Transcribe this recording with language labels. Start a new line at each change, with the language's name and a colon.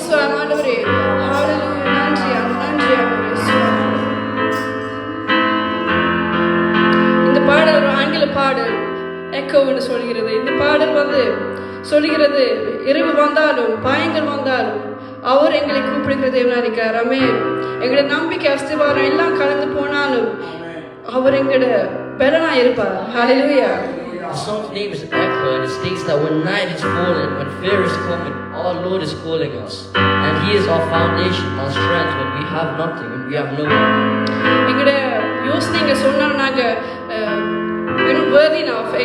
Tamil: சுவாமி ஆண்டவரே ஹalleluya. நன்றி ஆண்டவரே. சுவாமி இந்த பாடல் ஒரு ஆங்கில பாடல் எக்கோன்னு சொல்கிறது. இந்த பாடல் சொல்கிறது இரவு வந்தாலும் பயங்கள் வந்தாலும் அவர் எங்களை கூப்பிடுகிற தேவனா இருக்கிறார். ஆமென். எங்களோட நம்பிக்கை அஸ்திவாரம் எல்லாம் கலந்து போனாலும் அவர் எங்களோட பலனா இருப்பார். ஹalleluya.
English: The song's name is Echo, and it states that when night is falling, when fear is coming, our Lord is calling us. And He is our foundation, our strength when we have nothing, when we have no one.
Tamil: எங்கட யோசனைங்க சொன்னா நாங்க
English: we're not worthy enough.